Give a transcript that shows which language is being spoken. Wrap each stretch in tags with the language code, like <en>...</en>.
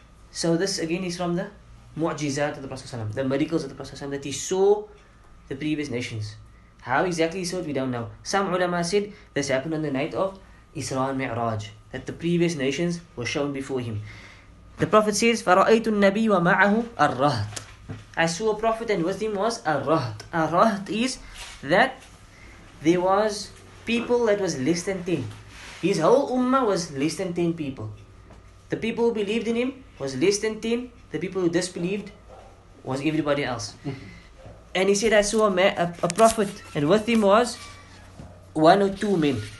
<en>So this again is from the mu'jizat of the Prophet ﷺ, the miracles of the Prophet ﷺ, that he saw the previous nations. How exactly he saw it, we don't know. Some ulama said this happened on the night of Isra and Mi'raj, that the previous nations were shown before him. The Prophet says,</en> <ar>فَرَأَيْتُ النَّبِيَّ وَمَعَهُ الرَّهْطِ.</ar> <en>I saw a prophet and with him was a raht. A raht is that there was people that was less than 10. His whole ummah was less than 10 people. The people who believed in him was less than 10. The people who disbelieved was everybody else. And he said, I saw a prophet and with him was 1 or 2 men.</en>